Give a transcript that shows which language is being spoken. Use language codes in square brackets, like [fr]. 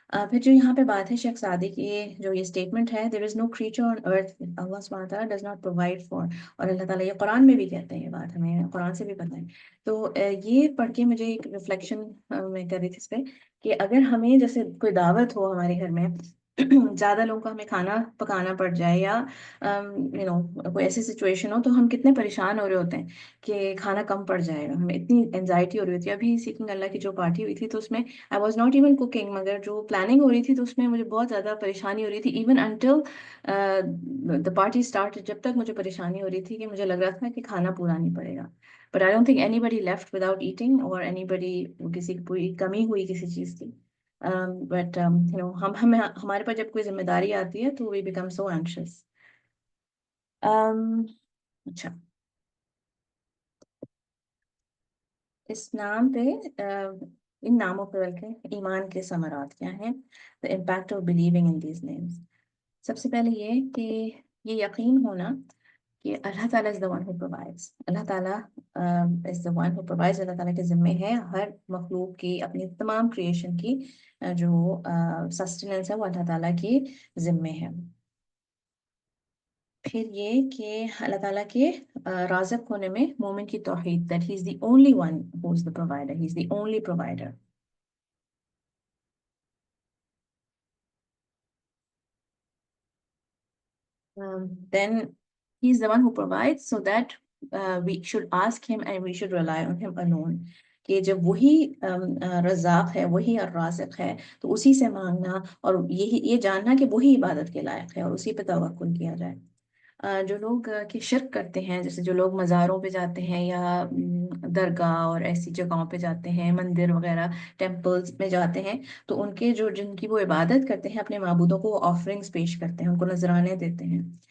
[ur] پھر جو یہاں پہ بات ہے شیخ سعدی کی، جو یہ اسٹیٹمنٹ ہے [en] there is no creature on earth Allah subhanahu wa ta'ala does not provide for. [ur] اور اللہ تعالیٰ یہ قرآن میں بھی کہتے ہیں، یہ بات ہمیں قرآن سے بھی پتہ ہے. تو یہ پڑھ کے مجھے ایک ریفلیکشن میں کر رہی تھی اس پہ کہ اگر ہمیں جیسے کوئی دعوت ہو ہمارے گھر میں، زیادہ لوگوں کا ہمیں کھانا پکانا پڑ جائے، یا کوئی ایسی سچویشن ہو، تو ہم کتنے پریشان ہو رہے ہوتے ہیں کہ کھانا کم پڑ جائے گا. ہمیں اتنی انزائٹی ہو رہی ہوتی ہے. ابھی سیکنگ اللہ کی جو پارٹی ہوئی تھی تو اس میں [en] I was not even cooking، [ur] مگر جو پلاننگ ہو رہی تھی تو اس میں مجھے بہت زیادہ پریشانی ہو رہی تھی. Even [en] until the party started، [ur] جب تک مجھے پریشانی ہو رہی تھی کہ مجھے لگ رہا تھا کہ کھانا پورا نہیں پڑے گا. [en] But I don't think anybody left without eating or anybody [ur] کسی کی کوئی کمی ہوئی کسی چیز کی. But ہمارے پاس جب کوئی ذمہ داری آتی ہے تو [en] we become so anxious. [ur] اچھا، اس نام پہ ان ناموں پہ بلکہ ایمان کے ثمرات کیا ہیں؟ [en] The impact of believing in these names. [ur] سب سے پہلے یہ کہ یہ یقین ہونا کہ اللہ تعالیٰ [en] is the one who provides. اللہ تعالیٰ is the one who provides. [ur] اللہ تعالیٰ کے ذمے ہے ہر مخلوق کی، اپنی تمام کریشن کی جو سسٹیننس ہے وہ اللہ تعالیٰ کی ذمے ہے. پھر یہ کہ اللہ تعالیٰ کے رازق ہونے میں مومن کی توحید، [en] that he is the only one who is the provider, he is the only provider. then he's the one who provides, so that we should ask him and we should rely on him alone. [ur] کہ جب وہی رزاق ہے، وہی الرازق ہے، تو اسی سے مانگنا اور یہی یہ جاننا کہ وہی عبادت کے لائق ہے اور اسی پہ توکل کیا جائے۔ جو لوگ کہ شرک کرتے ہیں، جیسے جو لوگ مزاروں پہ جاتے ہیں یا درگاہ اور ایسی جگہوں پہ جاتے ہیں، مندر وغیرہ ٹیمپلز میں جاتے ہیں، تو ان کے جو جن کی وہ عبادت کرتے ہیں، اپنے معبودوں کو وہ آفرنگز پیش کرتے ہیں، ان کو نذرانے دیتے ہیں،